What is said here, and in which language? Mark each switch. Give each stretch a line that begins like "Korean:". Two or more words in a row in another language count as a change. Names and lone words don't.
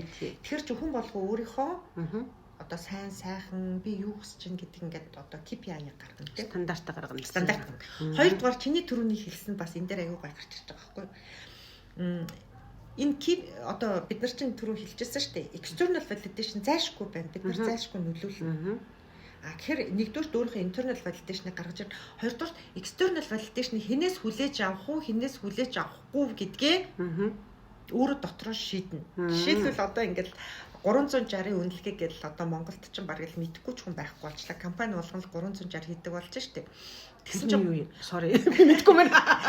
Mongolian: Тэгэхээр ч хүн болго өөрийнхөө одоо сайн сайхан би юу хүсэж чинь гэдэг ингээд одоо KPI гаргана тийм. Стандартаа гаргана. Стандарт. Хоёрдугаар чиний түрүүний хэлсэн бас энэ дээр аягүй гай гарч ирж байгаа байхгүй юу? Энэ одоо бид нар чинь түрүү хэлчихсэн шүү дээ.
English: External validation
Mongolian: зайлшгүй байна. Бид нар зайлшгүй нөлөөлнө. Тэгэхээр нэгдүгээр өөрийнхөө
English: internal validation-
Mongolian: ыг гаргаж ирнэ. Хоёрдугаар
English: external validation-
Mongolian: ыг хинээс хүлээж авах уу, хинээс хүлээж авахгүй гэдгээ өөрөө дотроо шийднэ. Жишээлбэл одоо ингээд 360 үнэлгээ гэдэл одоо Монголд ч бараг л мэдэхгүй ч хүн байхгүй болчлаа. Компани болгон л 360 хийдэг болж штэ. Тэгсэн чинь юу sorry мэдэхгүй байна.